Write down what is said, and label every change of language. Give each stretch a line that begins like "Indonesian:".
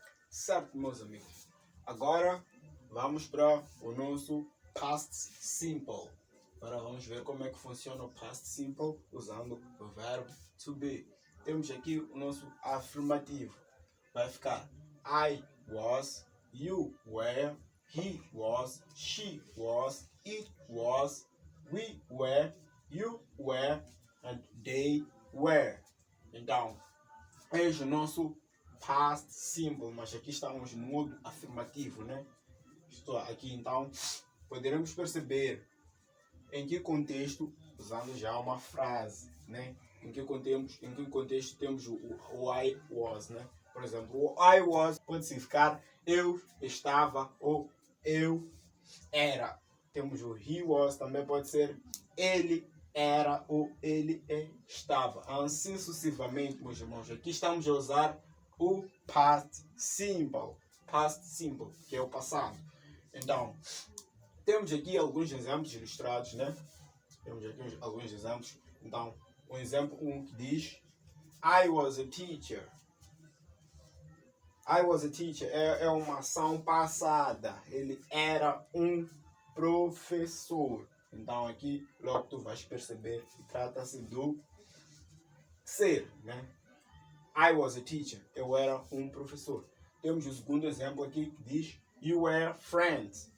Portuguese: Certo, meus amigos. Agora vamos para o nosso past simple. Agora vamos ver como é que funciona o past simple usando o verbo to be. Temos aqui o nosso afirmativo. Vai ficar
English: I was, you were, he was, she was, it was, we were, you were, and they were.
Portuguese: Então, eis o nosso past simple, mas aqui estamos no modo afirmativo, né? Estou aqui, então, poderemos perceber em que contexto, usando já uma frase, né? Em que contexto temos o I was, né? Por exemplo, o I was pode significar eu estava ou eu era. Temos o he was, também pode ser ele era ou ele estava. Assim sucessivamente, meus irmãos. Aqui estamos a usar o past simple, que é o passado. Então, temos aqui alguns exemplos ilustrados, né? Temos aqui alguns exemplos. Então, o exemplo 1 que diz:
English: I was a teacher. I was a teacher
Portuguese: é uma ação passada. Ele era um professor. Então, aqui, logo tu vais perceber que trata-se do ser, né?
English: I was a teacher.
Portuguese: Eu era um professor. Temos o segundo exemplo aqui que diz:
English: You were friends.